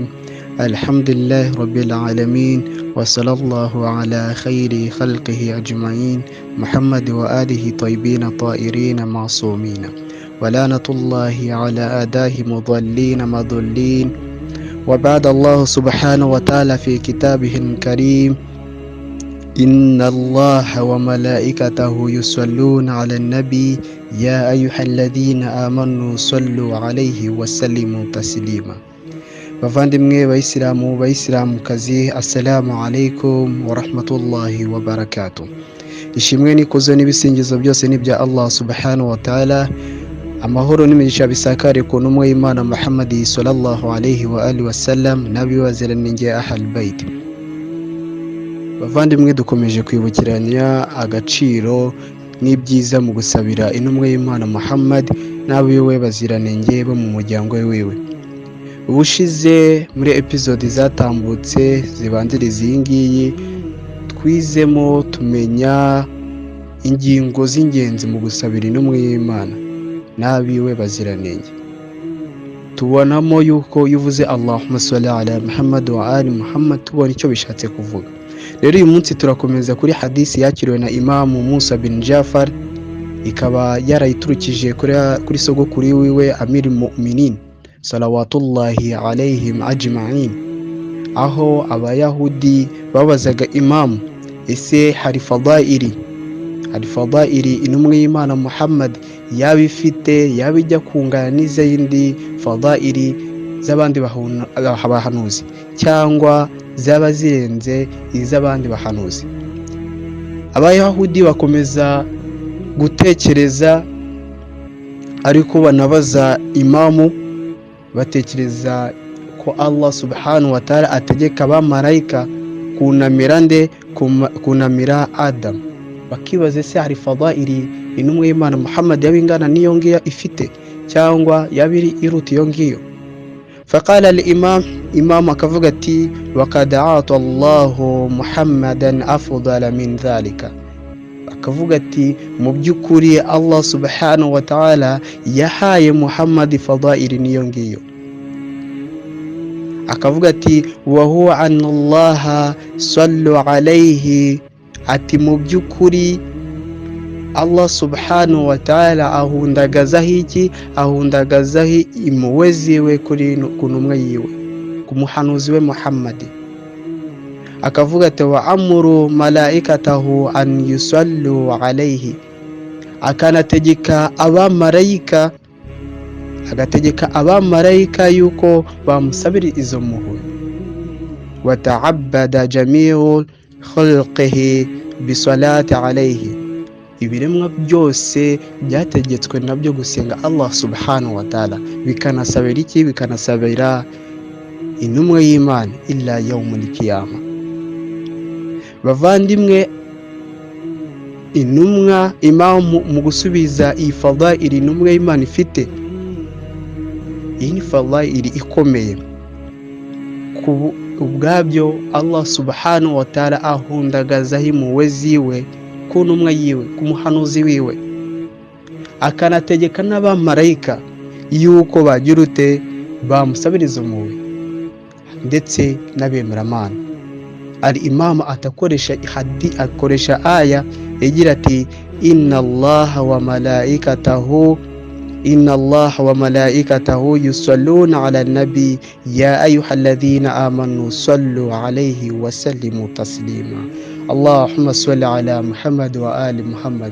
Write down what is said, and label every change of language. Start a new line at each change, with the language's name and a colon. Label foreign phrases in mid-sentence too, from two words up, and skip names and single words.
Arabic: الحمد لله رب العالمين، وصلى الله على خير خلقه أجمعين محمد وآله طيبين طائرين معصومين، ولعنة الله على أعدائه مضلين مضلين. وبعد، الله سبحانه وتعالى في كتابه الكريم: إن الله وملائكته يصلون على النبي يا أيها الذين آمنوا صلوا عليه وسلموا تسليما.
Kinyarwanda: bavandimwe bayisilamukazi,
Arabic: السلام عليكم ورحمة الله وبركاته.
Kinyarwanda: Ishimwe n'ikuzo n'ibisingizo byose ni bya
Arabic: الله سبحانه وتعالى.
Kinyarwanda: Amahoro n'imigisha bisakare ku ntumwa y'Imana Muhammad
Arabic: صلى الله عليه وآله وسلم,
Kinyarwanda: nabi waziranenge
Arabic: أهل البيت.
Kinyarwanda: Bavandimwe, dukomeje kwibukiranya agaciro n'ibyiza mu gusabira intumwa y'Imana Muhammad n'abiwe baziranenge bo mu muryango wiwe. Ubushize muri episode zatambutse zibanziriza iyi ngiyi, twizemo tumenya ingingo z'ingenzi mu gusabira intumwa y'Imana n'abiwe baziranenge. Tubonamo yuko yuvuze
Arabic: اللهم صل على محمد وآل محمد,
Kinyarwanda: tubona icyo bishatse kuvuga. Rero uyu munsi turakomeza kuri hadisi yakiriwe na Imamu Musa bin Jafar, ikaba yarayiturukije kuri sogokuru wiwe Amir Mu'minin
Arabic: صلوات الله عليهم أجمعين,
Kinyarwanda: aho abayahudi babazaga Imamu, ese hari fadaili intumwa y'Imana Muhammad yaba ifite, yaba ijya kungana n'izindi fadaili z'abandi bahanuzi, cyangwa zaba zirenze iz'abandi bahanuzi? Abayahudi bakomeza gutekereza, ariko banabaza Imamu, batekereza ko
Arabic: الله سبحانه وتعالى
Kinyarwanda: ategeka abamarayika kunamira Adam. Bakibaza, se hari fadaili intumwa y'Imana Muhammad yaba ingana n'iyo ngiyo ifite, cyangwa yaba iruta iyo ngiyo?
Arabic: فقال الإمام
Kinyarwanda: akavuga ati:
Arabic: وقد أعطى الله محمدا أفضل من ذلك.
Kinyarwanda: Akavuga ati, mu by'ukuri
Arabic: الله سبحانه وتعالى
Kinyarwanda: yahaye Muhammad fadaili niyo ngiyo. Akavuga ati:
Arabic: وهو أن الله صلى عليه,
Kinyarwanda: ati mu by'ukuri
Arabic: الله سبحانه وتعالى
Kinyarwanda: ahundagazaho impuhwe ziwe ku ntumwa yiwe, ku muhanuzi we Muhammad. Akavuga ati:
Arabic: وأمر ملائكته أن يصلوا عليه,
Kinyarwanda: akanategeka abamarayika yuko bamusabira izo mpuhwe.
Arabic: وتعبد جميع خلقه بالصلاة عليه,
Kinyarwanda: ibiremwa byose byategetswe nabyo gusenga
Arabic: الله سبحانه وتعالى,
Kinyarwanda: bikanasabira iki? Bikanasabira intumwa y'Imana
Arabic: إلى يوم القيامة.
Kinyarwanda: Bavandimwe, intumwa Imamu mu gusubiza iyi fadaili intumwa y'Imana ifite, iyi ni fadaili ikomeye. Ubwabyo
Arabic: الله سبحانه وتعالى
Kinyarwanda: ahundagazaho impuhwe ziwe ku ntumwa yiwe, ku muhanuzi wiwe, akanategeka n'abamarayika yuko bagira ute? Bamusabira izo mpuhwe, ndetse n'abemeramana. Al-Imam akoresha aya igira ati:
Arabic: إن الله وملائكته يصلون على النبي يا أيها الذين آمنوا صلوا عليه وسلموا تسليما. اللهم صل على محمد وآل محمد.